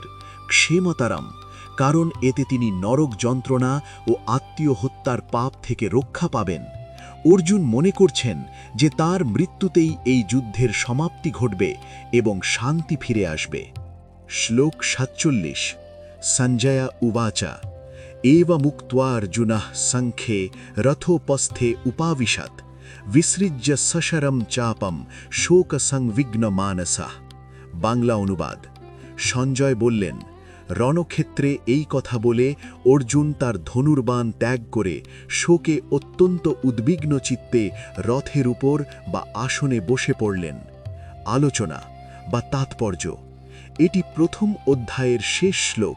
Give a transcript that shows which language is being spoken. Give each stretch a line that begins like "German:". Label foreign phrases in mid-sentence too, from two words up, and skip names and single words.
Bangla: ক্ষেমতারাম, কারণ এতে তিনি নরক যন্ত্রণা ও আত্মীয় হত্যার পাপ থেকে রক্ষা পাবেন। অর্জুন মনে করছেন যে তার মৃত্যুতেই এই যুদ্ধের সমাপ্তি ঘটবে এবং শান্তি ফিরে আসবে। শ্লোক 47।
Sanskrit: সঞ্জয়া উবাচা एव मुक्त्वार्जुनः सङ्खे रथोपस्थे उपाविशत् विसृज्य सशरम चापम शोकसंविघ्नमानसः।
Bangla: বাংলা অনুবাদ: সঞ্জয় বললেন, রণক্ষেত্রে এই কথা বলে অর্জুন তার ধনুর্বাণ ত্যাগ করে শোকে অত্যন্ত উদ্বিগ্ন চিত্তে রথের উপর বা আসনে বসে পড়লেন। আলোচনা বা তাৎপর্য: এটি প্রথম অধ্যায়ের শেষ শ্লোক।